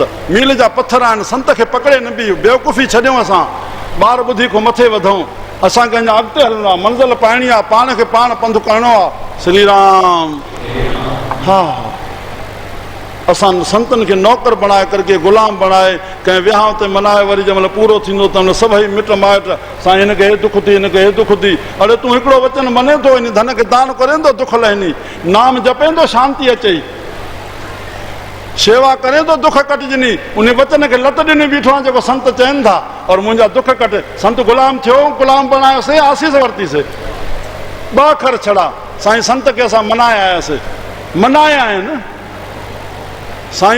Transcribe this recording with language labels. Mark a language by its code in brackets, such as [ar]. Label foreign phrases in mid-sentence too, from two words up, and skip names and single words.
[sd] मील जा पथर आहिनि, संत खे पकड़े न बि बेवकूफ़ी छॾियूं असां, ॿार ॿुधी खां मथे वधूं, असांखे अञा अॻिते हलणो आहे, मंज़िल पाइणी आहे, पाण खे पाण पंधु करिणो आहे। श्री राम। हा, असां संतनि खे नौकर बणाए करके गुलाम बणाए कंहिं विहांव ते मनाए, वरी जंहिं महिल पूरो थींदो त हुन सभई मिट माइट साईं हिनखे हे दुख थी, हिनखे हे दुख थी। अड़े तूं हिकिड़ो वचन मने थो, इन धन खे दान करे दुख लहनी, नाम जपे थो शांती अचई, शेवा करे थो दुख कटिजनी, उन वचन खे लत ॾिनी बीठो आहे जेको संत चवनि था, और मुंहिंजा दुख कटे। संत गुलाम थियो, गुलाम बणायोसीं, आसीस वरितीसीं, ॿ अखर छड़ा साईं संत खे असां मनाए आयासीं, मनाया आहिनि साईं।